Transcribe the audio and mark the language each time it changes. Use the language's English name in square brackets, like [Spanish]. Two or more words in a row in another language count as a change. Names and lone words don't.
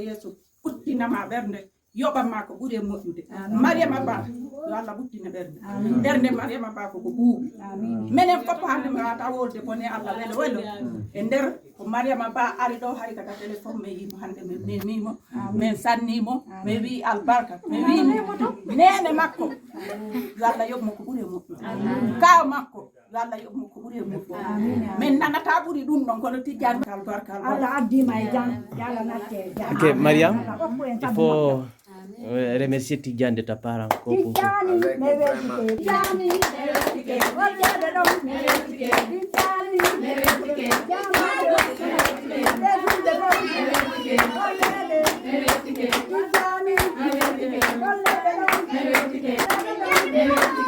[Fula] yeeso ɓuttinama ɓernde yoɓanma ko ɓuuri e moƴƴude Mariama Ba yo Allah ɓuttina ɓernde Mariama Ba koko ɓuuɓi minen fof hande mi wata wolde bone Allah welo e nder ko Mariama Ba ari ɗo hay kata téléphone mi yimo hande mi memimo min sannimo mi wi albarka mi wi nene makko yo Allah yoɓmo ko ɓuuri e moƴƴude kaw makko yo Allah yoɓmo ko ɓuuri e moƴƴude min nanata ɓuuri ɗum ɗon kono tijjani albarka Allah addima e jam yalla natte e jam. [French] Ok, Mariam, il faut remercier Tidjane de ta part encore. [Fula] Tidjani me weltike Tidjani me weltike wajjade ɗon me weltike Tidjani me weltike jamade defude ɗon me weltike wajjade me weltike Tidjani me weltike gollede ɗon me weltike me weltike